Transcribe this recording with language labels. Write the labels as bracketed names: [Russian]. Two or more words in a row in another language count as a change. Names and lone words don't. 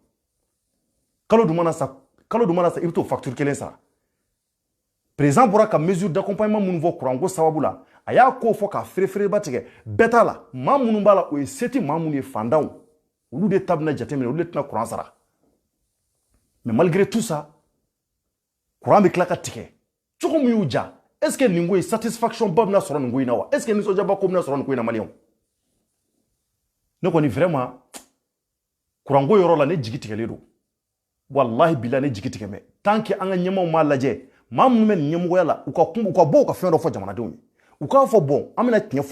[Bambara] kalo dun mana sa i bɛ t'o facture kelen sara président bɔra ka [French] mesure d'accompagnement [Bambara] minnu fɔ courant ko sababu la a y'a ko fɔ k'a ferefereba tigɛ bɛɛ t'a la maa minnu b'a la o ye se tɛ maa minnu ye fantanw olu de ta bɛna jateminɛ olu de tɛna courant sara [French] mais malgré tout ça courant [Bambara] bɛ tila ka tigɛ cogo min y'u diya [French] est-ce que [Bambara] nin ko in satisfaction ba bɛna sɔrɔ nin ko in na wa [French] est-ce que [Bambara] nisɔndiyaba ko bɛna sɔrɔ nin ko in na maliyɛnw ne kɔni [French] vraiment courant [Bambara] ko yɔrɔ la ne jigi tigɛlen don [Arabic] والله بالله [Bambara] ne jigi tigɛ mɛ [French] tant que [Bambara] an ka ɲɛmaaw m'a lajɛ maa minnu bɛ nin ɲɛmɔgɔya la u ka bɔ u ka fɛn dɔ fɔ jamanadenw ye u k'a fɔ bon an bɛna tiɲɛ fɔ